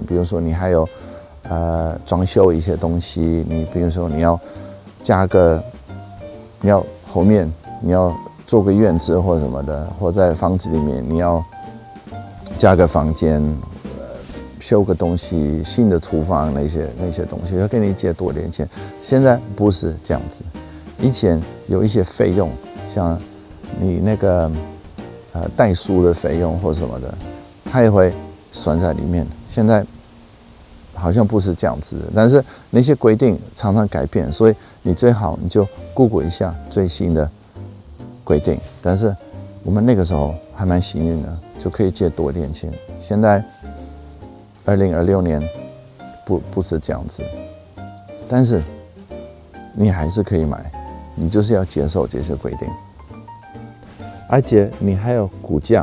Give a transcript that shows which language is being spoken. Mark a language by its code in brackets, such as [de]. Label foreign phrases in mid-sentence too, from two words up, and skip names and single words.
[zh] 比如說你還有裝修一些東西，你比如說你要加個。你要後面你要做個院子或者什麼的，或在房子裡面你要加個房間，修個東西，新的廚房那些東西，要跟你借多點錢。現在不是這樣子，以前有一些費用，像你那個代書的費用或什麼的，他也會算在裡面。現在好像不是這樣子的，但是那些規定常常改變，所以你最好你就 Google 一下最新的規定。但是我們那個時候還蠻幸運的，就可以借多點錢。現在2026年不是這樣子，但是你還是可以買，你就是要接受這些規定，而且你還有估價。